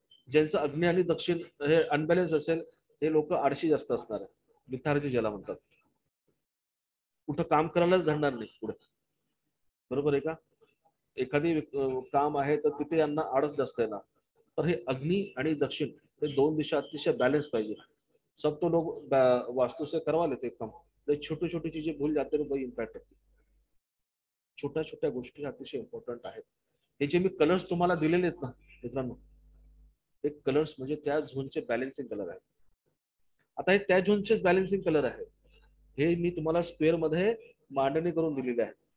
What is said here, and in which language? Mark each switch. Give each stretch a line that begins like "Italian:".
Marathi: ज्यांचं अग्नी आणि दक्षिण हे अनबॅलन्स असेल, हे लोक आळशी जास्त असणार आहे, मिथार्जी ज्याला म्हणतात. कुठं काम करायलाच धरणार नाही पुढे, बरोबर आहे का. एखादी काम आहे तर तिथे यांना आळस जास्त येणार. तर हे अग्नी आणि दक्षिण ते दोन दिशा अतिशय बैलेंस पाहिजे.
Hindi: सब तो लोग वास्तु से करवा लेते काम, छोटी छोटी चीजें भूल जाते हैं, वही इम्पॅक्ट होते.
Marathi: छोट्या छोट्या गोष्टी अतिशय इम्पॉर्टंट आहेत. हे जे मी कलर्स तुम्हाला दिलेले आहेत ना मित्रांनो, हे कलर्स म्हणजे त्या झोनचे बॅलन्सिंग कलर आहेत. आता हे त्या झोनचेच बॅलन्सिंग कलर आहेत. हे मी तुम्हाला स्क्वेअर मध्ये मांडणी करून दिलेले आहे.